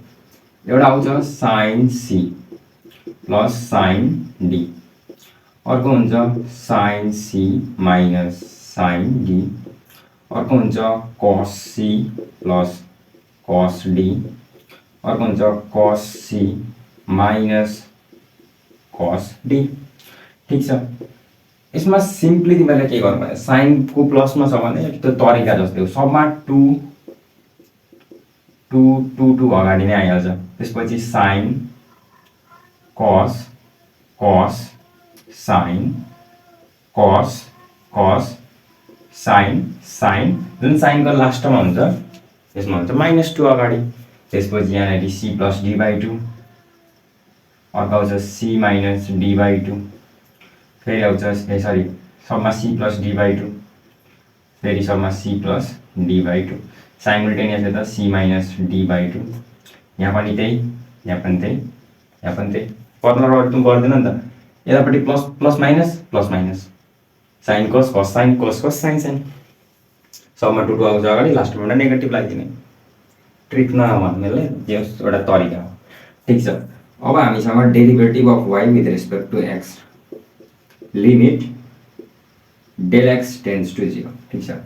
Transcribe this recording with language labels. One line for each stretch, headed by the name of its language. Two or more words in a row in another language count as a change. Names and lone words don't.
Nepali: एउटा आउँछ
English: sin c plus sin d
Nepali: अर्को हुन्छ
English: sin c minus sin d
Nepali: अर्को हुन्छ
English: cos c plus cos d
Nepali: अर्को हुन्छ
English: cos c minus cos d
Nepali: ठीक छ। यसमा सिम्पली तिमीले के गर्नु पर्छ sin को प्लसमा छ भने त्यो तरिका जस्तै हो सबमा 2 2 2 2 अगाडि नै आइहाल्छ। त्यसपछि
English: sin cos cos sin cos cos sin sin
Nepali: जुन sin को लास्टमा हुन्छ त्यसमा हुन्छ -2 अगाडि। त्यसपछि यहाँ
English: c plus d by 2
Nepali: अर्को आउँछ
English: c minus d by 2
Nepali: फेरि आउँछ सरी सबमा
English: c plus d by 2
Nepali: फेरि सबमा
English: c plus d by 2 simultaneous
Nepali: यता
English: c minus d by 2
Nepali: यहाँ पनि त्यही यहाँ पनि त्यही यहाँ पनि त्यही फर्मुला गरिदिनु पर्दैन नि त यतापट्टि
English: plus plus minus sin cos cos sin cos cos sin sin
Nepali: सबमा 2 2 आउँछ अगाडि लास्टमा एउटा नेगेटिभ लगाइदिने ट्रिक नभन्नेले यो एउटा तरिका हो ठीक छ। अब हामीसँग
English: derivative of y with respect to x limit del x tends to 0
Nepali: ठीक छ।